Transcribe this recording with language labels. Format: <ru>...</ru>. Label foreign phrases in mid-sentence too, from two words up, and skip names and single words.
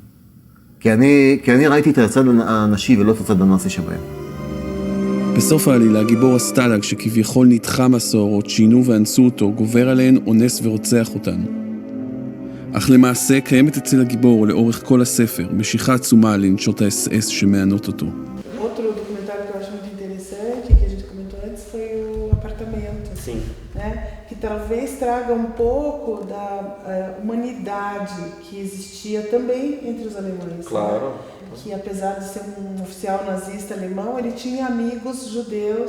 <he>כי אני ראיתי את הצד הנשי ולא את הצד הנאצי שבהם. בסוף העלילה, גיבור הסטלג שכביכול נדחה מסורות, שינו ואנסו אותו, גובר עליהן, אונס ורוצח אותן. אך למעשה קיימת אצל הגיבור לאורך כל הספר, משיכה עצומה לנשות האס-אס שמענות אותו.</he> <pt>Outro documentário que eu acho muito interessante, que a gente comentou antes, foi o Apartamento. Sim. Né? Que talvez traga um pouco da humanidade que existia também entre os alemães. Claro. Né? Que apesar de ser um oficial nazista alemão, ele tinha amigos judeus.</pt>